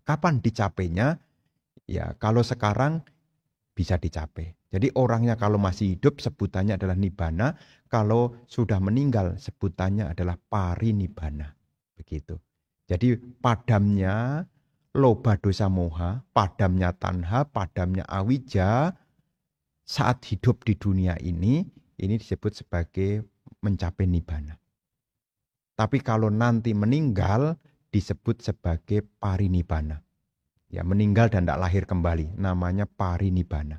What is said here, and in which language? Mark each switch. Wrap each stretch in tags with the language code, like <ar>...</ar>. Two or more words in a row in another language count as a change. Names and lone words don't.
<id>Kapan dicapainya? Ya, kalau sekarang bisa dicapai. Jadi orangnya kalau masih hidup sebutannya adalah nibbana, kalau sudah meninggal sebutannya adalah parinibbana. Begitu. Jadi padamnya</id> <pi>loba dosa moha,</pi> <id>padamnya tanha, padamnya awija saat hidup di dunia ini disebut sebagai mencapai nibbana. Tapi kalau nanti meninggal disebut sebagai parinibbana. Ya, meninggal dan tidak lahir kembali, namanya parinibbana.</id>